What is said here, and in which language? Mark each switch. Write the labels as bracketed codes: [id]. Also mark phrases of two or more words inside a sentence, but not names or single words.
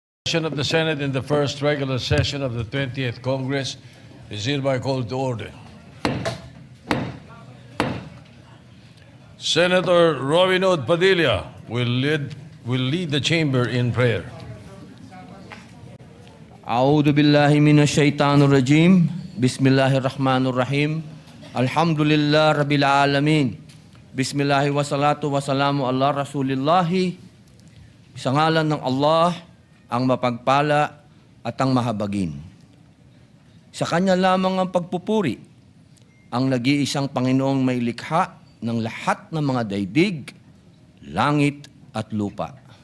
[en] Session of the Senate in the first regular session of the 20th Congress is hereby called to order. Senator Robinod Padilla will lead the chamber in prayer. [ar] أعوذ بالله من الشيطان الرجيم. بسم الله الرحمن الرحيم. الحمد لله رب العالمين. بسم الله والصلاة والسلام على رسول الله. [tl] Sa ngalan ng Allah, ang mapagpala at ang mahabagin. Sa Kanya lamang ang pagpupuri, ang nag-iisang Panginoong may likha ng lahat ng mga daigdig, langit at lupa.